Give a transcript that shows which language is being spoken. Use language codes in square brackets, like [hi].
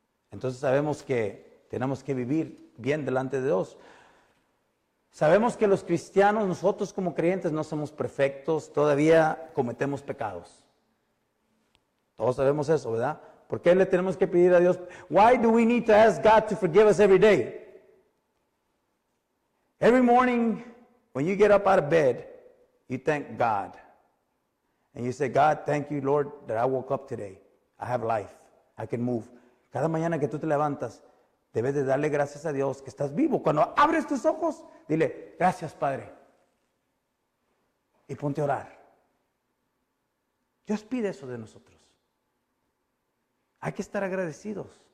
[es] Entonces sabemos que tenemos que vivir bien delante de Dios. Sabemos que los cristianos, nosotros como creyentes no somos perfectos, todavía cometemos pecados. Todos sabemos eso, ¿verdad? ¿Por qué le tenemos que pedir a Dios? [en] Why do we need to ask God to forgive us every day? Every morning when you get up out of bed, you thank God. And you say, God, thank you, Lord, that I woke up today. I have life. I can move. [es] Cada mañana que tú te levantas, debes de darle gracias a Dios que estás vivo. Cuando abres tus ojos, dile, gracias, Padre. Y ponte a orar. Dios pide eso de nosotros. Hay que estar agradecidos.